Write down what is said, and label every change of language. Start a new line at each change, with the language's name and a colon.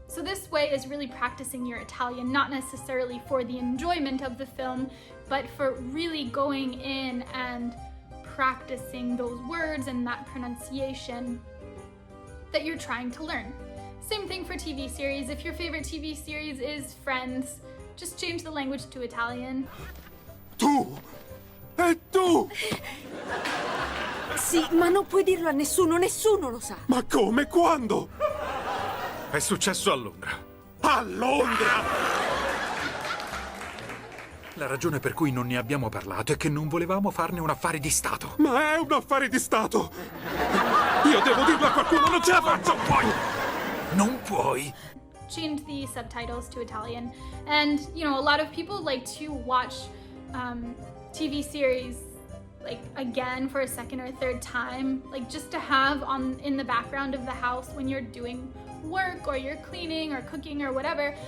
English: So this way is really practicing your Italian, not necessarily for the enjoyment of the film, but for really going in and practicing those words and that pronunciation that you're trying to learn. Same thing for TV series. If your favorite TV series is Friends, just change the language to Italian.
Italian: Tu! E tu! Sì, ma non puoi dirlo a nessuno, nessuno lo sa. Ma come? Quando? È successo a Londra. A Londra! La ragione per cui non ne abbiamo parlato è che non volevamo farne un affare di Stato. Ma è un affare di Stato! Io devo dirlo a qualcuno, non ce la faccio! Non puoi!
English: Changed the subtitles to Italian, and a lot of people like to watch TV series like again for a second or third time, like just to have on in the background of the house when you're doing work or you're cleaning or cooking or whatever.